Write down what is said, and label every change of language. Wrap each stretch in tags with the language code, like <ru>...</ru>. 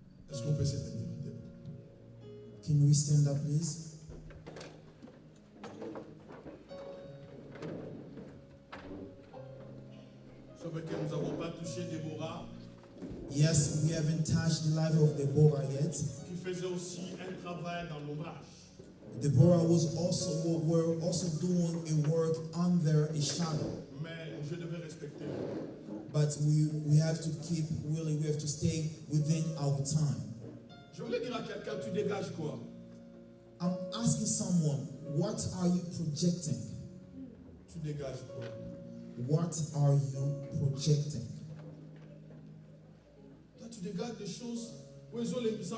<fr>Est-ce qu'on peut se tenir?</fr> <en>Can we stand up, please?</en> <fr>C'est vrai que nous n'avons pas touché Déborah,</fr> <en>Yes, we haven't touched the life of Deborah yet.</en> <fr>qui faisait aussi un travail dans l'ombrage.</fr> <en>Deborah were also doing a work under a shadow.</en> <fr>Mais je devais respecter.</fr> <en>But we have to we have to stay within our time.</en> <fr>Je voulais dire à quelqu'un, tu dégages quoi?</fr> <en>I'm asking someone, what are you projecting?</en> <fr>Tu dégages quoi?</fr> <en>What are you projecting?</en> <fr>Toi, tu dégages des choses. Où ils ont les</fr>